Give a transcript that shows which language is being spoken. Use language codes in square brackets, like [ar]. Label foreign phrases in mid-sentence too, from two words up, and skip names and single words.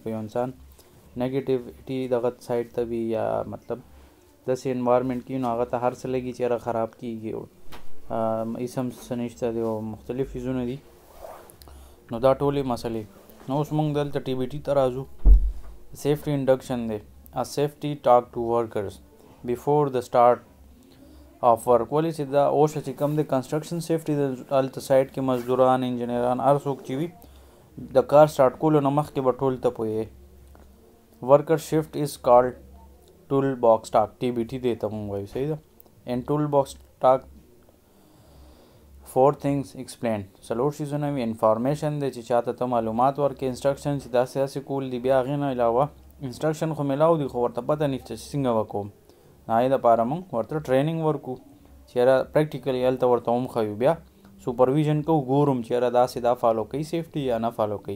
[ps] که یو انسان نیگیټیوټي دغه سایډ ته وي یا مطلب داسې انوایرمنټ کې نو هغه ته هر څه لګي چې یاره خراب کېږي، اسم څه نشته دی او مختلف څیزونه دي. نو دا ټولې مسلې. نو اوس موږ دلته TBT ته راځو. [en] safety induction [ps] دی. [en] A safety talk to workers before the start of work. [ps] ولې چې دا اوس چې کوم د [en] construction safety [ps] د هلته سایډ کې مزدوران، انجینران، هر څوک چې وي د کار سټارټ کولو نه مخکې به ټول ته پوهیږي. [en] worker shift is called tool box talk. [ps] TBT دی ته مونږ وایو، صحیح ده. [en] in tool box talk [ps] 4 [en] things explained. [ps] څلور شیزونه وي. انفارمیشن دی چې چاته ته معلومات ورکې، انسټرکشن چې داسې داسې کول دي، بیا هغې نه علاوه انسټرکشن خو میلاو دي خو ورته پته نشته چې څنګه به کوم. هغې دپاره موږ ورته ټریننګ ورکو چې یاره پریکټیکلی هلته ورته هم ښیو. بیا سوپرویژن کوو، ګورم چې یاره داسې دا فالو کوي سیفټي یا نه فالو کوي.